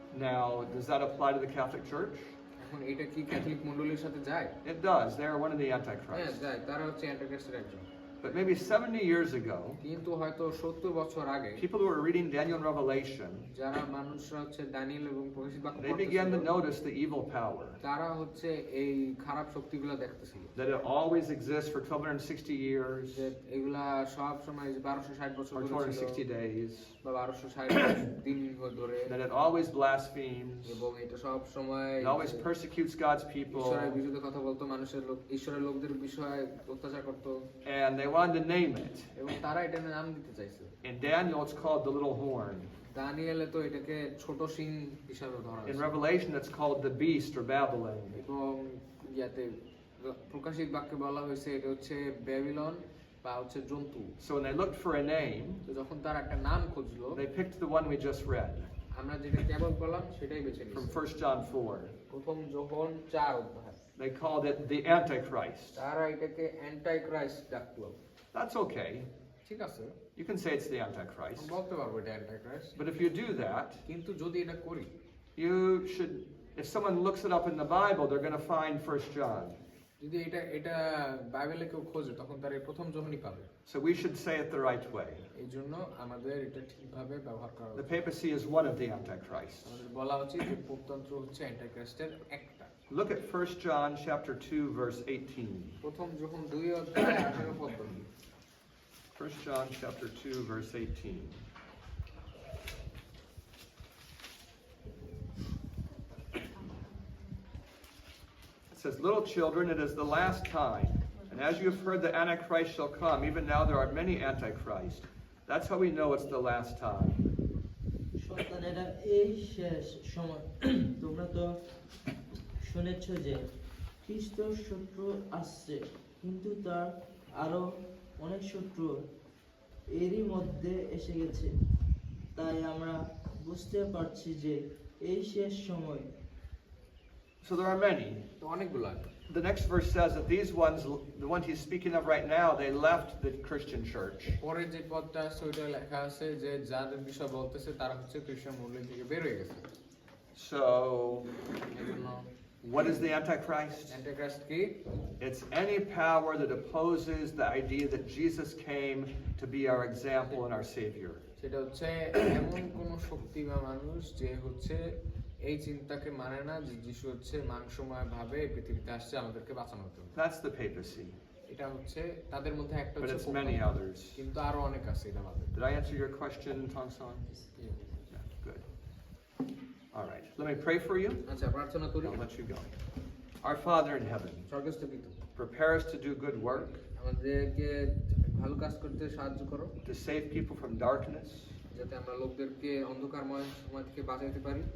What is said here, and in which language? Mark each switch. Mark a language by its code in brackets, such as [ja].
[en] Now, does that apply to the Catholic Church? [bn] এখন এটা কি ক্যাথলিক মণ্ডলীর সাথে যায়? [en] It does. They are one of the [bn] হ্যাঁ [en] Antichrist. [bn] যায়, তারা হচ্ছে অ্যান্টিক্রাইস্টের একজন। [en] But maybe 70 years ago, [bn] কিন্তু হয়তো 70 বছর আগে [en] people who were reading Daniel and Revelation, [bn] যারা মানুষরা হচ্ছে দানিয়েল এবং প্রকাশিত বাক্য [en] they began to [bn] পড়তেছিল, [en] notice the evil power. [bn] তারা হচ্ছে এই খারাপ শক্তিগুলো দেখতেছিল, [en] That it always exists for 1260 years [bn] যে এগুলা সব সময় 1260 বছর [en] or [bn] ধরে ছিল [en] 260 days. [bn] বা 1260 দিন ধরে, [en] That it always blasphemes. [bn] এবং এটা সব সময় [en] It always persecutes God's people. [bn] ঈশ্বরের বিরুদ্ধে কথা বলতো, মানুষের লোক ঈশ্বরের লোকদের বিষয়ে অত্যাচার করতো, [en] And they wanted to name it. [bn] এবং তারা এটা নাম দিতে চাইছে। [en] In Daniel, it's called the little horn. [bn] দানিয়েলে তো এটাকে ছোট সিং হিসাবে ধরা [en] In [bn] হয়েছে, [en] Revelation, it's called the beast or Babylon. [bn] এবং ইয়াতে প্রকাশিত বাক্যে বলা হয়েছে এটা হচ্ছে ব্যাবিলন বা হচ্ছে জন্তু। [en] So when they looked for a name, [bn] তো যখন তার একটা নাম খুঁজলো, [en] they picked the one we just read [bn] আমরা যেটা কেবল বললাম সেটাই বেছে [en] from [bn] নিয়েছি। [en] 1 John 4. [bn] প্রথম যোহন 4 অধ্যায়, [en] They called it the Antichrist. [bn] তারা এটাকে অ্যান্টাইক্রাইস্ট ডাকলো। [en] That's okay. [bn] ঠিক আছে, [en] You can say it's the Antichrist. [bn] বলতে পারবো এটা অ্যান্টাইক্রাইস্ট, [en] But if you do that, [bn] কিন্তু যদি এটা করি, [en] you should, if someone looks it up in the Bible, they're going to find 1 John. [bn] যদি এটা বাইবেলে কেউ খোঁজে তখন তার এই প্রথম যোহনই পাবে। [en] So we should say it the right way. [bn] এই জন্য আমাদের এটা ঠিকভাবে ব্যবহার করা [en] The [bn] উচিত। [en] papacy is one of the Antichrists. [bn] আমাদের বলা উচিত যে পোপতন্ত্র হচ্ছে অ্যান্টাইক্রাইস্টের একটা। [en] Look at 1 John chapter 2, verse 18. [bn] প্রথম যোহন 2 অধ্যায় 18 পদ পড়ি। [en] 1 John chapter 2, verse 18. It says, "Little children, it is the last time. And as you have heard the Antichrist shall come, even now there are many Antichrists. That's how we know it's the last time." [bn] সন্তানেরা, এই শেষ সময় তোমরা তো শুনেছ যে খ্রিস্টর শত্রু আসছে, কিন্তু তার আরো অনেক শত্রু এরই মধ্যে এসে গেছে। তাই আমরা বুঝতে পারছি যে এই শেষ সময়। [en] So there are many. [bn] তো অনেকগুলো আছে। [en] The next verse says that these ones, the ones he's speaking of right now, they left the Christian church. [bn] পরে যে পদটা আছে ওইটা লেখা আছে যে যাদের বিষয় বলতেছে তারা হচ্ছে খ্রিস্টান মণ্ডলী থেকে বের হয়ে গেছে। [en] So, [bn] এজন্য [en] what is the Antichrist? [bn] Antichrist কি? [en] It's any power that opposes the idea that Jesus came to be our example and our Savior. [bn] সেটা হচ্ছে এমন কোন শক্তি বা মানুষ যে হচ্ছে এই চিন্তাকে মানে না যে যিশু হচ্ছে মাংসময় ভাবে এই পৃথিবীতে আসছে আমাদেরকে বাঁচানোর জন্য। [en] That's the papacy. [bn] এটা হচ্ছে তাদের মধ্যে একটা [en] But [bn] হচ্ছে [en] it's many [bn] পোপতন্ত্র। [en] others. [bn] কিন্তু আরো অনেক আছে এটা বাদে। [en] Did I answer your question, Tongson? Yeah, good. All right. Let me pray for you. [bn] আচ্ছা, প্রার্থনা করি। [en] I'll let you go. Our Father in heaven, [bn] স্বর্গস্থ পিতা, [en] prepare us to do good work, [bn] আমাদেরকে ভালো কাজ করতে সাহায্য করো, [en] to save people from darkness. [bn] যাতে আমরা লোকদেরকে অন্ধকারময় সময় থেকে বাঁচাইতে পারি।